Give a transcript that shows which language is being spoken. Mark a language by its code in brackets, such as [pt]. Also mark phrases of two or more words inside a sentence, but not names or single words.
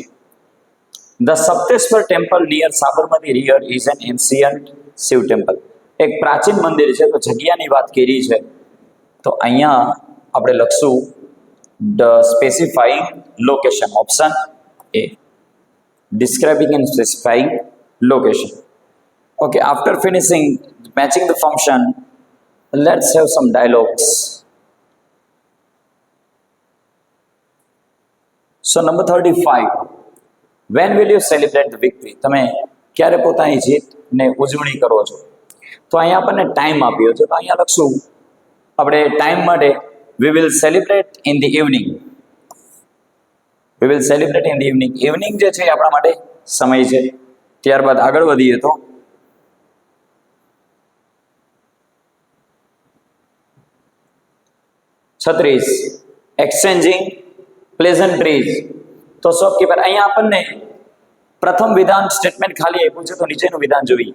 [en] The Sapteshwar temple near Sabarmati river is an ancient Shiv temple. [gu] એક પ્રાચીન મંદિર છે, તો જગ્યાની વાત કરી છે, તો અહીંયા આપણે લખશું [en] the specifying location. Option A, describing and specifying location. Okay, after finishing matching the function, let's have some dialogues. So number 35. When will you celebrate the victory? [gu] તમે ક્યારે પોતાની જીતને ઉજવણી કરો છો? તો અહીંયા આપણને ટાઈમ આપ્યો છે, તો અહીંયા લખશું આપણે ટાઈમ માટે [en] we will celebrate in the evening. We will celebrate in the evening. [gu] ઇવનિંગ જે છે એ આપણા માટે સમય છે. ત્યારબાદ આગળ વધીએ તો 36. [en] exchanging pleasantries. તો શોપકીપર. [gu] અહીંયા આપણને પ્રથમ વિધાન સ્ટેટમેન્ટ ખાલી આપ્યું છે, તો નીચેનું વિધાન જોઈએ.